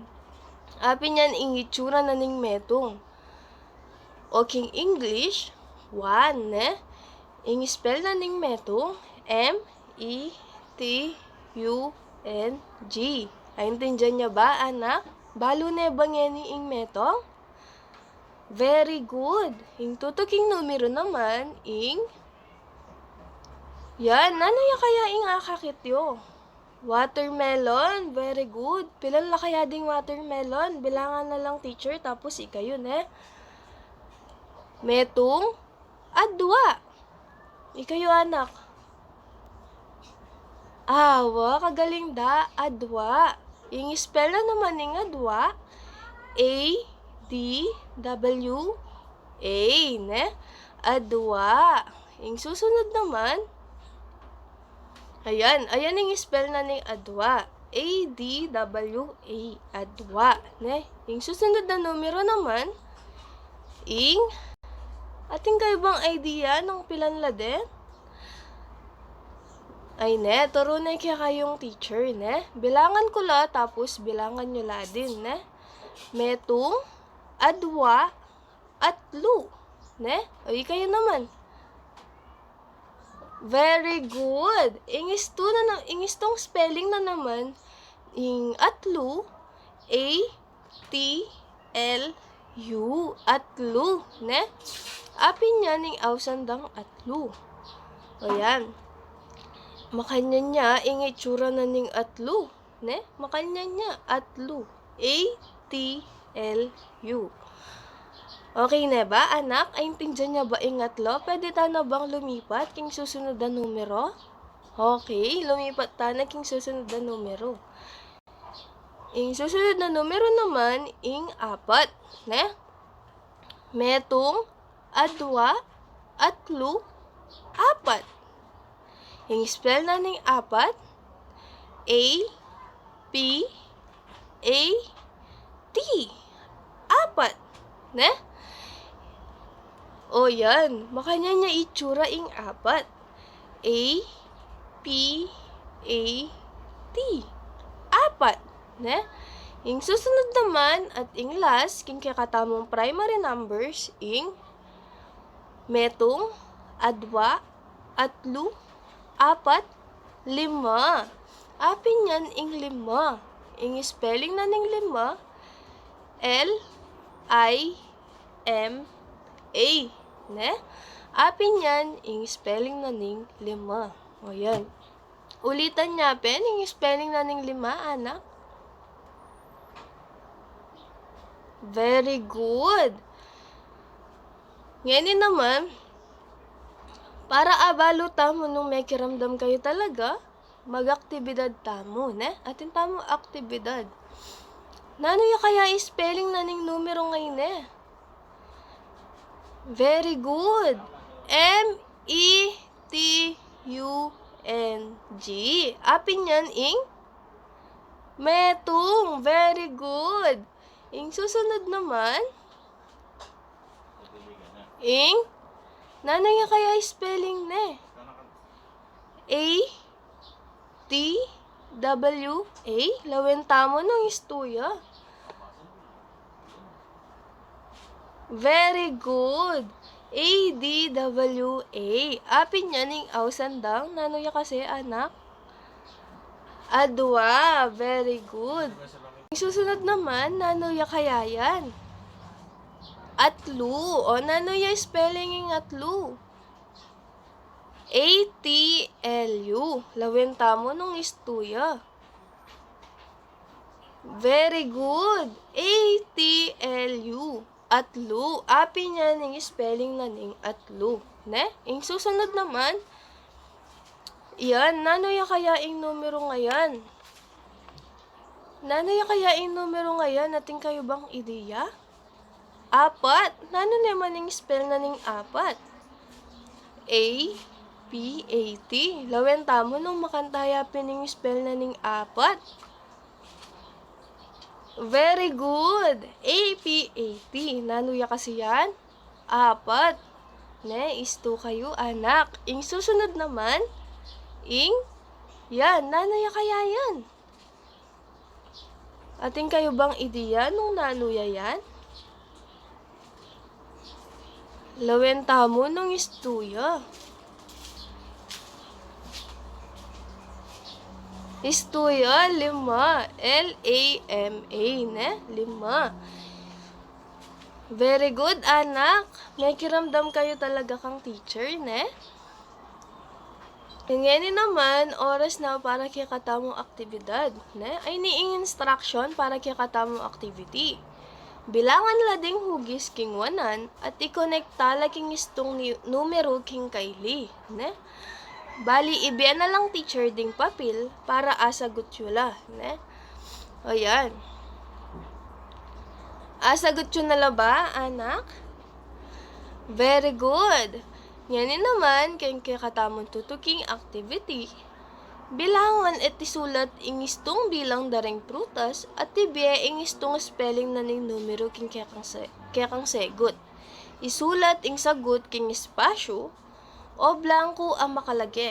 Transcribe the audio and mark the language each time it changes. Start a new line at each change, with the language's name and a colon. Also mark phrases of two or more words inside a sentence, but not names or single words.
Pampanga: Apin yan ing itsura na ning metong. O king English, one, ne? Ing spell na ning metong, M-E-T-U-N-G. Aintindihan niya ba, anak? Balo na ba ngeni ing metong?
English: Very good.
Pampanga: Ing tutuking numero naman, ing yan, nanaya kaya ing akakityo?
English: Watermelon, very good.
Pampanga: Pilan la kaya ding watermelon? Bilangan na lang teacher, tapos ikayo, ne? Metong, adwa. Ikayo, anak. Awa, kagaling da, adwa. Ing spell na naman ing adwa, A-D-W-A, ne? Adwa. Ing susunod naman, ayan yung spell na ning adwa. A-D-W-A, adwa, ne?
Filipino: Yung susunod na numero naman,
Pampanga: ing, ating kayo bang idea nung pilan la din? Ay, ne, turo na kaya kayong teacher, ne? Bilangan ko la, tapos bilangan nyo la din, ne? Metong, adwa, atlu, ne? O, kayo naman.
English: Very good.
Pampanga: Ingistong spelling na naman, ing atlu, A-T-L-U, atlu, ne? Apin yan ing ausandang atlu. O yan. Makanya niya, ing itsura na ning atlu, ne? Makanya niya, atlu, A-T-L-U. Okay na ba, anak? Aintindihan niya ba ing atlo? Pwede ta na bang lumipat king susunod na numero? Okay, lumipat ta na king susunod na numero. Ing susunod na numero naman, ing apat, ne? Metong adwa, atlu, apat. Yung spell na ning apat, A, P, A, T. Apat. Ne? O yan, makanya niya itsura ing apat. A, P, A, T. Apat. Ne? Yung susunod naman at ing last, king kakatamong
English: primary numbers,
Pampanga: ing metong, adwa, atlu, apat, lima. Apin yan ing lima. Ing spelling na ning lima, L-I-M-A. Ne? Apin yan ing spelling na ning lima. O yan. Ulitan niya pen, ing spelling na ning lima, anak.
English: Very good.
Filipino: Ngayon naman,
Pampanga: para abalo tamo nung may kiramdam kayo talaga, mag-aktibidad tamo, ne? Atin tamo aktibidad. Nano yung kaya spelling na ning numero ngayon, eh?
English: Very good.
Pampanga: M-E-T-U-N-G. Apin yan ing metong.
English: Very good.
Pampanga: Ing susunod naman, ing nano yung kaya spelling ne? A, T, W, A. Lawin tamo ng istuya.
English: Very good.
Pampanga: A, D, W, A. Apin yan ing ausandang. Nano yung kasi, anak? Adwa.
English: Very good.
Pampanga: Susunod naman, nano ya kaya yan? Atlu. O, nano ya spelling ng atlu? A-T-L-U. Lawin tamo nung istuya.
English: Very good. A-T-L-U.
Pampanga: Atlu. Api niya ning spelling na ning atlu. Ne? Ing susunod naman, yan, nano ya kaya ing numero ngayon? Nano ya kaya ing numero ngayon? Natin kayo bang ideya? Apat. Nano naman ing spell na ning apat? A-P-A-T. Lawin tamo nung makantaya pining spell na ning apat.
English: Very good.
Pampanga: A-P-A-T. Nano ya kasi yan? Apat. Ne, isto kayo, anak. Ing susunod naman, ing, yan, nano ya kaya yan? Ating kayo bang ideya nung nanuya yan? Lawin tamo nung istuya. Istuya, lima. L-A-M-A, ne? Lima.
English: Very good,
Pampanga: anak. May kiramdam kayo talaga kang teacher, ne?
Filipino: Ngayon naman,
Pampanga: oras na para kaya katamong aktibidad. Ne? Ay niing instruction para kaya katamong activity. Bilangan la ding hugis king wanan at i-connecta la king istong numero king kaili. Ne? Bali, ibiyan na lang teacher ding papel para asagot yula. Ne? O yan. Asagot yun na la ba, anak?
English: Very good.
Filipino: Ngayon naman,
Pampanga: kayong kakatamon tutuking activity. Bilangan at isulat ing istong bilang daring prutas at tibiya ing istong spelling na ning numero king kayakang segot. Isulat ing sagot king espasyo o blanco ang makalage.